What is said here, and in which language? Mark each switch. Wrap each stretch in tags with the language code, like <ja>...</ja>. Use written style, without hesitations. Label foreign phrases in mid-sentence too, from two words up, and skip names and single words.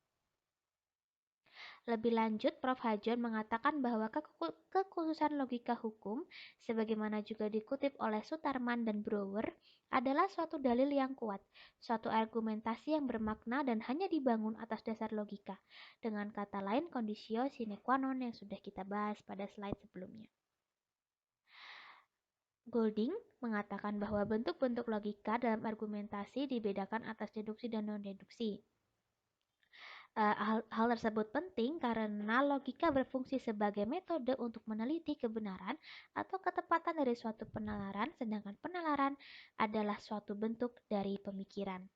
<id>Lebih lanjut, Prof. Hajon mengatakan bahwa kekhususan logika hukum, sebagaimana juga dikutip oleh Sutarman dan Brouwer, adalah suatu dalil yang kuat, suatu argumentasi yang bermakna dan hanya dibangun atas dasar logika. Dengan kata lain,</id> <la>conditio sine qua non</la> <id>yang sudah kita bahas pada slide sebelumnya. Golding mengatakan bahwa bentuk-bentuk logika dalam argumentasi dibedakan atas deduksi dan non-deduksi. Hal tersebut penting karena logika berfungsi sebagai metode untuk meneliti kebenaran atau ketepatan dari suatu penalaran, sedangkan penalaran adalah suatu bentuk dari pemikiran.</id>